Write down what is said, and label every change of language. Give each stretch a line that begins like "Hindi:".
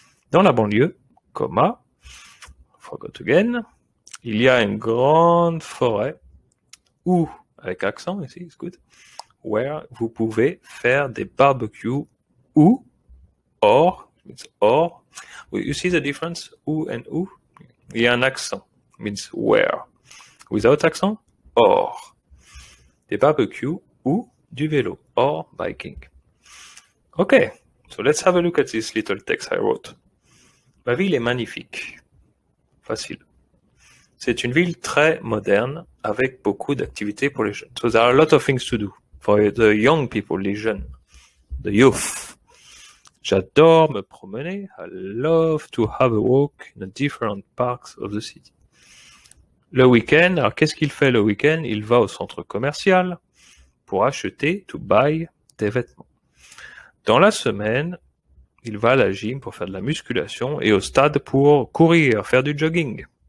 French: Dans la banlieue,
English: forgot again,
French: il y a une grande forêt où, avec accent ici, c'est good, where vous pouvez faire des barbecues ou, or,
English: you see the difference,
French: ou and ou? Il y a un accent,
English: means where. Without accent, or.
French: Des barbecues ou du vélo,
English: or biking. Okay, so let's have a look at this little text I wrote.
French: Ma ville est magnifique. Facile. C'est une ville très moderne avec beaucoup d'activités pour les jeunes.
English: So there are a lot of things to do for the young people, les jeunes, the youth.
French: J'adore me promener.
English: I love to have a walk in the different parks of the city.
French: Le week-end, alors qu'est-ce qu'il fait le week-end? Il va au centre commercial pour acheter, to buy, des vêtements. Dans la semaine, il va à la gym pour faire de la musculation et au stade pour courir, faire du jogging.